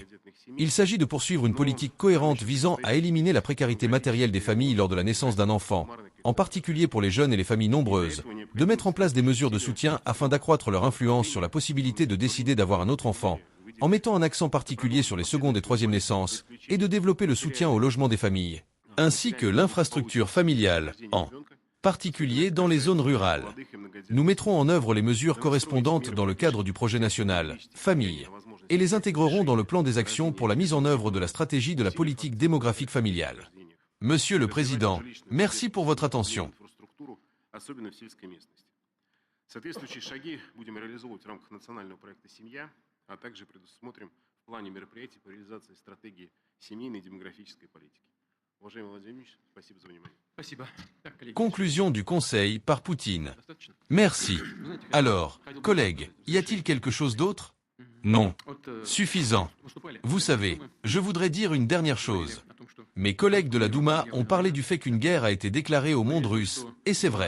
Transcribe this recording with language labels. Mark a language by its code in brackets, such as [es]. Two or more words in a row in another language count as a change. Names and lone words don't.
[fr] Il s'agit de poursuivre une politique cohérente visant à éliminer la précarité matérielle des familles lors de la naissance d'un enfant, en particulier pour les jeunes et les familles nombreuses, de mettre en place des mesures de soutien afin d'accroître leur influence sur la possibilité de décider d'avoir un autre enfant, en mettant un accent particulier sur les secondes et troisièmes naissances, et de développer le soutien au logement des familles, ainsi que l'infrastructure familiale, en particulier dans les zones rurales. Nous mettrons en œuvre les mesures correspondantes dans le cadre du projet national « Famille » et les intégrerons dans le plan des actions pour la mise en œuvre de la stratégie de la politique démographique familiale. Monsieur le Président, merci pour votre attention. [ru] Соответствующие шаги будем реализовывать в рамках национального проекта «Семья», а также предусмотрим в плане мероприятий по реализации стратегии семейной и демографической политики. Уважаемый Владимир Владимирович, спасибо за внимание. [fr] Conclusion du Conseil par Poutine. Merci. Alors, collègues, y a-t-il quelque chose d'autre? Non. Suffisant. Vous savez, je voudrais dire une dernière chose. Mes collègues de la Douma ont parlé du fait qu'une guerre a été déclarée au monde russe, et c'est vrai.